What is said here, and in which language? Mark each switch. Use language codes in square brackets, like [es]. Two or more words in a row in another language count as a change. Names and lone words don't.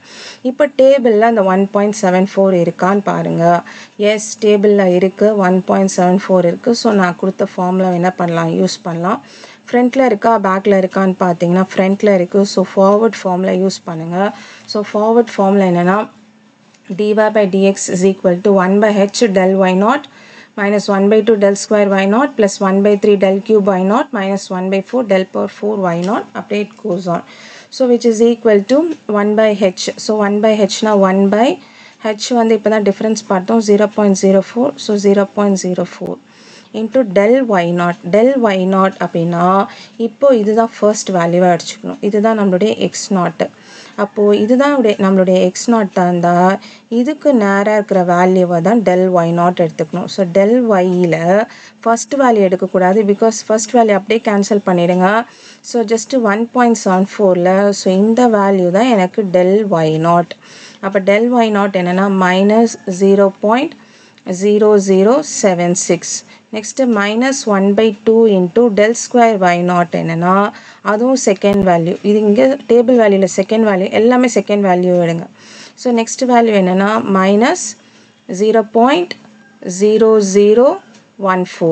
[ta] இப்போ டேபிளில் அந்த 1.74 இருக்கான்னு பாருங்கள். எஸ், டேபிளில் இருக்குது, 1.74 இருக்குது. ஸோ நான் கொடுத்த ஃபார்முலா என்ன பண்ணலாம், யூஸ் பண்ணலாம். ஃப்ரண்ட்டில் இருக்கா பேக்கில் இருக்கான்னு பார்த்தீங்கன்னா ஃப்ரண்ட்டில் இருக்குது. [en] So forward formula use [ta] பண்ணுங்கள். [en] So forward formula என்னென்னா dy/dx is equal to 1/h del y naught minus 1/2 del square y naught plus 1/3 del cube y naught minus 1/4 del power 4 y naught. Update it goes on. So which is equal to 1/h. [ta] So 1/h na 1/h வந்து இப்போ தான் டிஃப்ரென்ஸ் பார்த்தோம் 0.04. [en] ஸோ 0.04 into del y naught. Del y naught [ta] அப்படின்னா இப்போ இதுதான் ஃபர்ஸ்ட் வேல்யூவாக அடிச்சுக்கணும். இதுதான் நம்மளுடைய [en] x naught. [ta] அப்போது இதுதான் நம்மளுடைய [en] x naught [ta] இருந்தால் இதுக்கு நேராக இருக்கிற வேல்யூவை தான் [en] del y naught [ta] எடுத்துக்கணும். ஸோ [en] del y first value [ta] எடுக்கக்கூடாது, [en] because first value [ta] அப்படியே கேன்சல் பண்ணிடுங்க. [en] so just [ta] 1.74ல் ஸோ இந்த வேல்யூ தான் எனக்கு [en] del y naught. [ta] அப்போ [en] del y naught [ta] என்னென்னா -0.0076. [en] next -1/2 into del square y naught [ta] என்னென்னா அதுவும் [en] second value. [ta] இது இங்கே [en] table value second value, [ta] எல்லாமே [en] second value [ta] எடுங்க. [en] so next value [ta] என்னென்னா -0.0014.